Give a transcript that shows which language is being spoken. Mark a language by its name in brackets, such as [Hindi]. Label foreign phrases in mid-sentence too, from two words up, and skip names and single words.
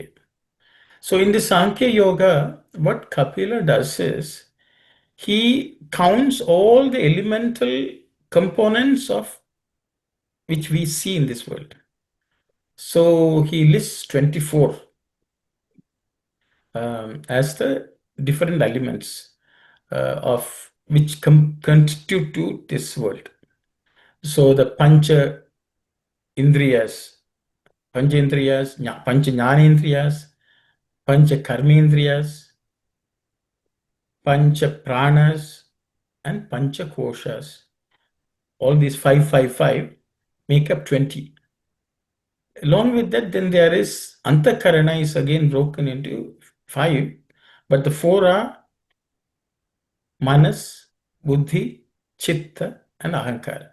[English] So in the Sankhya Yoga, what Kapila does is, he counts all the elemental components of which we see in this world. So he lists 24 as the different elements of which constitute this world. So the [Sanskrit] Pancha Indriyas, Pancha Jnanendriyas, Pancha Karmendriyas, Pancha Pranas, and Pancha Koshas. [English] All these 5 make up 20. Along with that, then there is Antakarana is again broken into 5, but the 4 are [Sanskrit] Manas, Buddhi, Chitta, [English] and Ahankara.